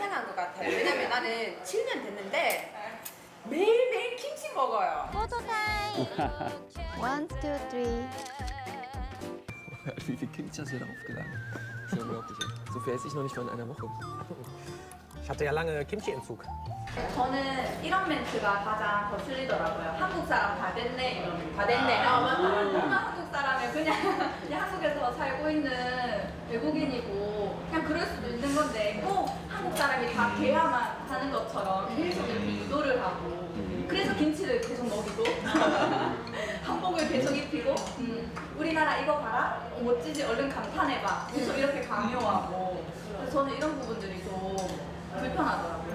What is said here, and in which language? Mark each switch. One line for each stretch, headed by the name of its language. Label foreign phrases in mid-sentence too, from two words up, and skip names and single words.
Korean: 것 같아요. 왜냐면 나는 7년 됐는데 매일매일 김치 먹어요. 포토타임. 1, 2, 3.
German: Wie viel Kimchi hast du da aufgeladen? Das ist unglaublich. So viel esse ich noch nicht mal in einer Woche. Ich hatte ja lange Kimchi-Entzug.
Korean: 저는 이런 멘트가 가장 거슬리더라고요. 한국 사람 다 됐네 이러면. 다 됐네. 한국 사람이 그냥 한국에서 살고 있는 외국인이고 그냥 그럴 수도 있는 건데 꼭 한국 사람이 다 돼야만 하는 것처럼 계속 이렇게 유도를 하고 그래서 김치를 계속 먹이고 한복을 계속 입히고 우리나라 이거 봐라 멋지지 얼른 감탄해봐 계속 이렇게 강요하고 그래서 저는 이런 부분들이 좀 불편하더라고요.